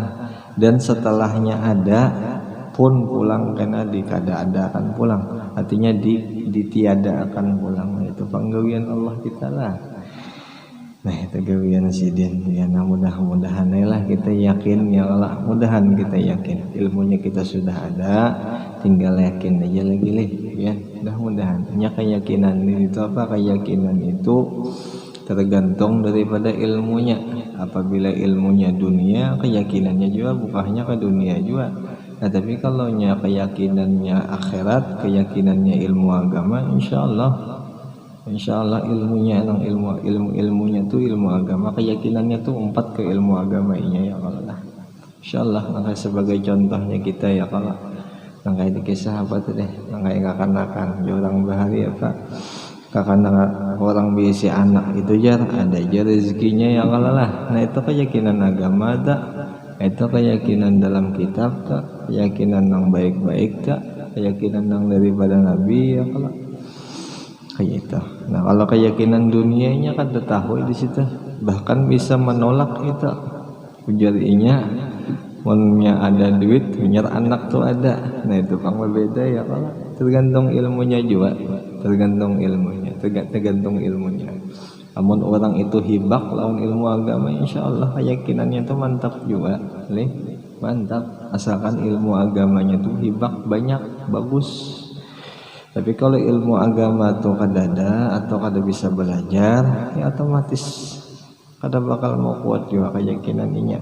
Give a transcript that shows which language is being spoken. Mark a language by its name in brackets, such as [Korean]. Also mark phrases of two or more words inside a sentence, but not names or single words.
[Banjar] Dan setelahnya ada pun pulang karena dikada akan pulang, artinya ditiada akan pulang. Itu panggawian Allah kita lah. Nah, itu gawian sidin ya. Nah, mudah-mudahan lah kita yakin [Arabic] يا الله, [Indonesian] mudahan kita yakin ilmunya kita sudah ada, tinggal yakin aja lagi ya. Mudah-mudahan hanya keyakinan itu apa? Keyakinan itu tergantung daripada ilmunya. Apabila ilmunya dunia, keyakinannya juga bukannya ke dunia juga. Nah, tapi kalau keyakinannya akhirat, keyakinannya ilmu agama, [Arabic] إن شاء الله [Indonesian] ilmunya ilmunya tuh ilmu agama, keyakinannya tuh 4 ke ilmu agamanya [Arabic] يا الله. إن شاء الله. [Banjar] Maka sebagai contohnya kita ya kalau nangkai di kisah apa tuh deh, nangkai kakanakan orang bahari apa, kakanakan orang bisi anak itu jar ada aja rezekinya [Arabic] يا الله [Banjar] lah. [Indonesian] Nah, itu keyakinan agama tak, itu keyakinan dalam kitab tak, keyakinan yang baik-baik tak, keyakinan yang daripada Nabi ya kalau kayak itu. Nah, kalau keyakinan dunianya kan tahu di situ, bahkan bisa menolak itu. [Banjar] Ujarinya punya ada duit, punya anak tuh ada. [Indonesian] Nah, itu kan berbeda ya kalau tergantung ilmunya juga, tergantung ilmunya. [Banjar] Namun orang itu hibak lawan ilmu agama, [Arabic] إن شاء الله [Banjar] keyakinannya itu mantap juga, mantap. Asalkan ilmu agamanya tuh hibak banyak, bagus. Tapi kalau ilmu agama tuh kada ada atau kada bisa belajar, ya otomatis kada bakal mau kuat juga keyakinannya.